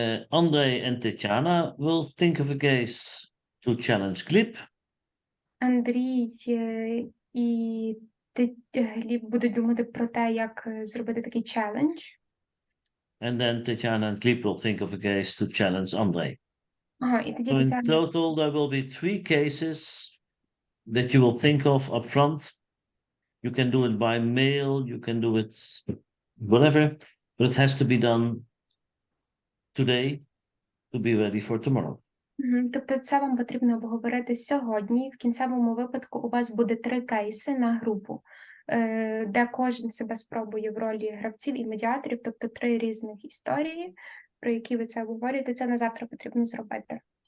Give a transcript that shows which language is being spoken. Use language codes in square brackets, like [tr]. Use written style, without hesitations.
[en] Andrei and Tetiana will think of a case to challenge Glip. [uk] Андрій і Гліб будуть думати про те, як зробити такий челендж. [en] And then Tetiana and Glip will think of a case to challenge Andrei. [uk] Ага, і тоді [en] So in [uk] Тетяна... [en] total, there will be 3 cases that you will think of up front. You can do it by mail, you can do it whatever, but it has to be done today to be ready for tomorrow. [uk] Тобто це вам потрібно обговорити сьогодні. В кінцевому випадку у вас буде 3 кейси на групу, де кожен себе спробує в ролі гравців і медіаторів, тобто 3 різних історії, про які ви це обговорюєте. Це на завтра потрібно зробити.